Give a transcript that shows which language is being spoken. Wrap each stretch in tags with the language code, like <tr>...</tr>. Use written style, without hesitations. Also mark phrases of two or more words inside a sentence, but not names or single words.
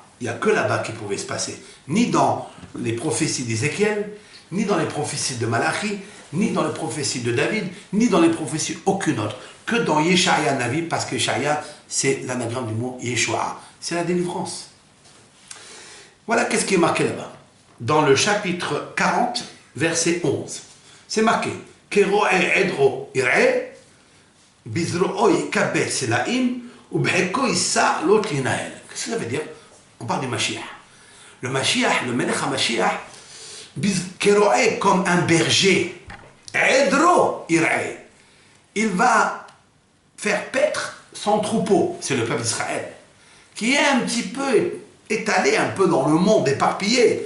<fr>Il n'y a que là-bas qui pouvait se passer. Ni dans les prophéties d'Ézéchiel, ni dans les prophéties de Malachi, ni dans les prophéties de David, ni dans les prophéties aucune autre. Que dans Yeshaya Navi, parce que Yeshaya, c'est l'anagramme du mot Yeshua. C'est la délivrance. Voilà qu'est-ce qui est marqué là-bas. Dans le chapitre 40, verset 11. C'est marqué.</fr> <he>כרעה עדרו ירעה בזרעו יקבץ טלאים ובחיקו ישא עלות ינהל.</he> <fr>Qu'est-ce que ça veut dire? On parle du Mashiach. Le Mashiach, le</fr> <he>מלך המשיח,</he> <fr>keroe comme un berger.</fr> <he>עדרו ירעה.</he> <fr>Il va faire paître son troupeau, c'est le peuple d'Israël, qui est un petit peu étalé, un peu dans le monde, éparpillé.</fr>